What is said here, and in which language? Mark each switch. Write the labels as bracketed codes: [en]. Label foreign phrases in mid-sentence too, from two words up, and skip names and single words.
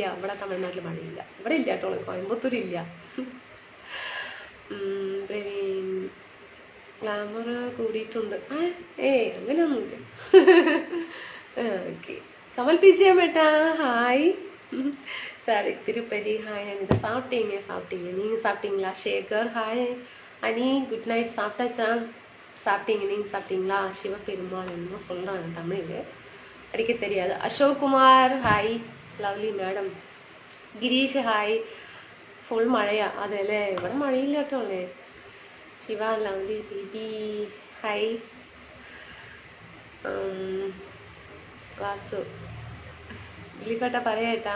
[ml] ഇവിടെ തമിഴ്നാട്ടിൽ മഴയില്ല. ഇവിടെ ഇല്ല കേട്ടോ. കോയമ്പത്തൂരില്ല. പ്രവീൺ ഗ്ലാമർ കൂടിയിട്ടുണ്ട്. അങ്ങനെയൊന്നുമില്ല. ഓക്കെ. കമൽ പി ജി അമ്മേട്ടാ ഹായ്. സാരി തിരുപ്പതി ഹായ്. [ta] അനിത சாப்பிட்டீங்க நீங்கள் சாப்பிட்டீங்களா? சேகர் ஹாய். அனி [en] good night. [ta] சாப்பிட்டாச்சா? சாப்பிட்டீங்க நீங்கள் சாப்பிட்டீங்களா? சிவபெருமாள் என்னமோ சொல்கிறாங்க தமிழ் அடிக்க தெரியாது. [ml] அசோக் குமார் ഹായ്. [en] lovely madam. [ml] ഗിരീഷ് ഹായ്. ഫുൾ മഴയാ? അതെല്ലേ. ഇവിടെ മഴയില്ല കേട്ടോ അല്ലേ. ശിവ [en] lovely baby [ml] ഹായ്. വാസു ദിലീപേട്ട പറയാട്ടാ.